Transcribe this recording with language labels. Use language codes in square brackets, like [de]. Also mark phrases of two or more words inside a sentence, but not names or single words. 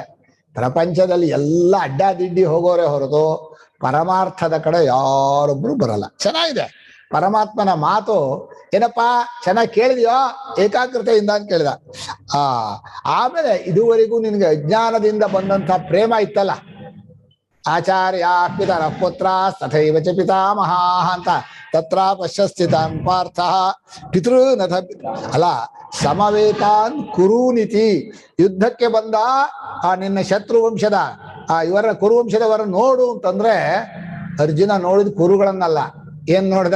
[kn] ಪ್ರಪಂಚದಲ್ಲಿ ಎಲ್ಲ ಅಡ್ಡಾದಿಡ್ಡಿ ಹೋಗೋರೆ ಹೊರತು ಪರಮಾರ್ಥದ ಕಡೆ ಯಾರೊಬ್ರು ಬರಲ್ಲ. ಚೆನ್ನಾಗಿದೆ ಪರಮಾತ್ಮನ ಮಾತು. ಏನಪ್ಪಾ ಚೆನ್ನಾಗಿ ಕೇಳಿದ್ಯೋ ಏಕಾಗ್ರತೆಯಿಂದ ಅಂತ ಕೇಳಿದ. ಆಮೇಲೆ ಇದುವರೆಗೂ ನಿನ್ಗೆ ಅಜ್ಞಾನದಿಂದ ಬಂದಂತ ಪ್ರೇಮ ಇತ್ತಲ್ಲ, [sa] ಆಚಾರ್ಯ ಪಿತರ ಪುತ್ರ ತಥೈವ ಚ ಪಿತಾಮಹ ಅಂತ ತತ್ರ ಪಶ್ಯಸ್ಥಿತಾನ್ ಪಾರ್ಥ ಪಿತೃನಥ ಅಲ್ಲ ಸಮವೇತಾನ್ ಕುರುನಿತಿ. [kn] ಯುದ್ಧಕ್ಕೆ ಬಂದ ಆ ನಿನ್ನ ಶತ್ರು ವಂಶದ ಇವರ ಕುರುವಂಶದವರ ನೋಡು ಅಂತಂದ್ರೆ ಅರ್ಜುನ ನೋಡಿದ ಕುರುಗಳನ್ನಲ್ಲ, ಏನ್ ನೋಡ್ದ?